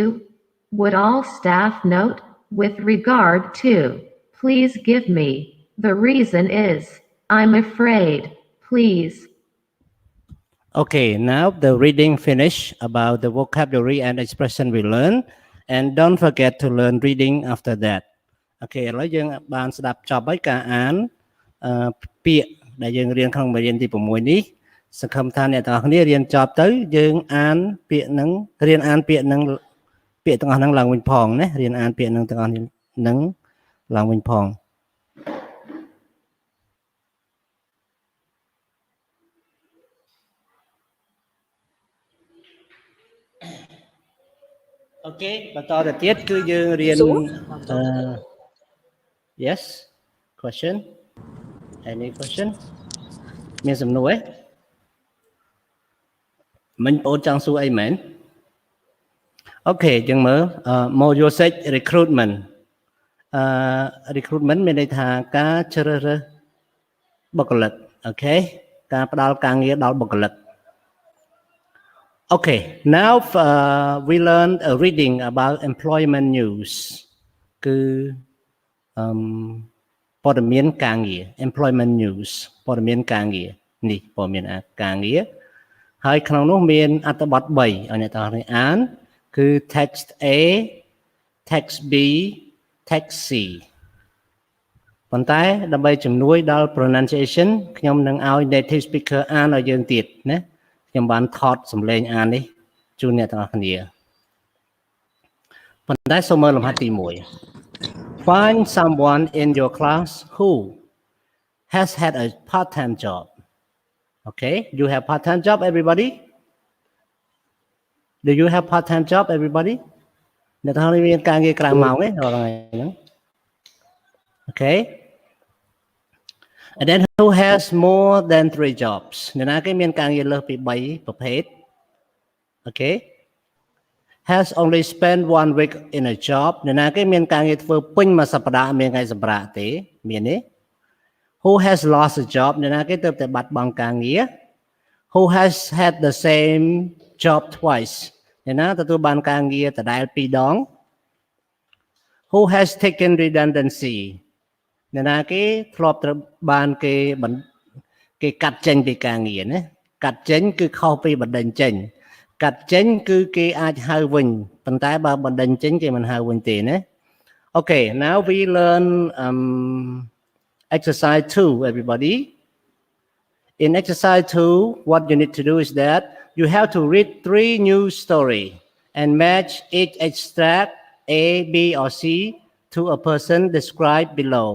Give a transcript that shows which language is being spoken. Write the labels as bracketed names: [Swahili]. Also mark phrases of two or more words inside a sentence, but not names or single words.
[English] Would all staff note? With regard to. Please give me. The reason is. I'm afraid. Please. Okay, now the reading finish about the vocabulary and expression we learn, and don't forget to learn reading after that. [Khmer] Okay, ឥឡូវយើងបានស្ដាប់ចប់ហើយការអានពាក្យដែលយើង រៀនក្នុងមេរៀនទី6នេះសង្ឃឹមថាអ្នកទាំងអស់គ្នារៀនចប់ទៅយើងអានពាក្យហ្នឹងរៀនអានពាក្យហ្នឹងពាក្យទាំងអស់ហ្នឹងឡើងវិញផងណារៀនអានពាក្យហ្នឹងទាំងអស់ហ្នឹងឡើងវិញផង Okay បន្តទៅទៀតគឺយើងរៀន [English] Yes question Any question? [Khmer] មានសំណួរទេមិញបងចង់សួរអីមែនអូខេយើងមើល [English] module 6 recruitment recruitment [Khmer] មានន័យថាការជ្រើសរើសបុគ្គលិកអូខេការផ្ដល់ការងារដល់បុគ្គលិក [English] Okay, now we learned a reading about employment news [Khmer] គឺ ព័ត៌មានការងារ [English] employment news [Khmer] ព័ត៌មានការងារនេះព័ត៌មានការងារហើយក្នុងនោះ មានអត្ថបទ3ឲ្យអ្នកទាំងអស់គ្នាអានគឺ [English] text A text B text C [Khmer] ប៉ុន្តែដើម្បីជំនួយដល់ pronunciation ខ្ញុំនឹងឲ្យ native speaker អានឲ្យយើងទៀតណាខ្ញុំបានថតសំឡេងអាននេះជូនអ្នកទាំងអស់គ្នាប៉ុន្តែសូមមើលលំហាត់ទី1 [English] Find someone in your class who has had a part-time job. Okay, you have part-time job, everybody? Do you have part-time job, everybody? [Khmer] អ្នកទាំងអស់គ្នាមានការងារក្រៅម៉ោងទេរាល់ថ្ងៃហ្នឹង Okay. [English] And then who has more than 3 jobs? [Khmer] អ្នកណាគេមានការងារលើសពី3ប្រភេទ Okay. [English] Has only spent 1 week in a job [Khmer] អ្នកណាគេមានការងារធ្វើពេញមួយសប្តាហ៍មានថ្ងៃសម្រាកទេមានទេ [English] Who has lost a job [Khmer] អ្នកណាគេទើបតែបាត់បង់ការងារ [English] Who has had the same job twice [Khmer] អ្នក ណាទទួលបានការងារដដែល2ដង [English] Who has taken redundancy [Khmer] អ្នកណាគេធ្លាប់ត្រូវបានគេកាត់ចេញពីការងារណាកាត់ចេញគឺខុសពីបណ្ដឹងចេញកាត់ចេញគឺគេអាចហៅវិញប៉ុន្តែបើបណ្ដឹងចេញគេមិនហៅវិញទេណា [English] Okay, now we learn exercise 2 everybody. In exercise 2 what you need to do is that you have to read 3 news story and match each extract A, B or C to a person described below.